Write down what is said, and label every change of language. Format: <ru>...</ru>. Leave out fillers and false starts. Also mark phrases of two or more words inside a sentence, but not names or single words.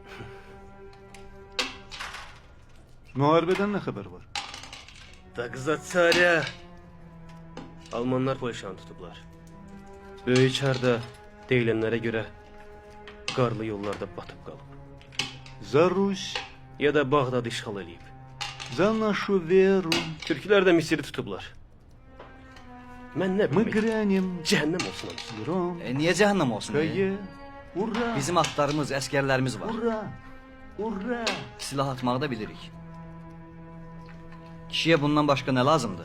<az>Müharibədən nə xəbər var? Daqza çarə. Almanlar Polşanı tutublar. Böyük çarda deyilənlərə görə qarlı yollarda batıb qalıb.</az> <ru>За Русь,</ru> <az>Ya da Bağdadı işğal eləyib.</az> <ru>за нашу веру.</ru> <az>Türklər də Misiri tutublar. Mən nə</az> <ru>Мы</ru> <az>bilmək?</az> <ru>грянем</ru> <az>Cəhənnəm olsun hamısı.</az> <ru>гром,</ru> <az>Niyə cəhənnəm olsun?</az> <ru>кае. Ура!</ru> <az>Bizim atlarımız, əskərlərimiz var.</az> <ru>Ура! Ура!</ru> <az>Silah atmağı da bilirik. Kişiyə bundan başqa nə lazımdır?</az>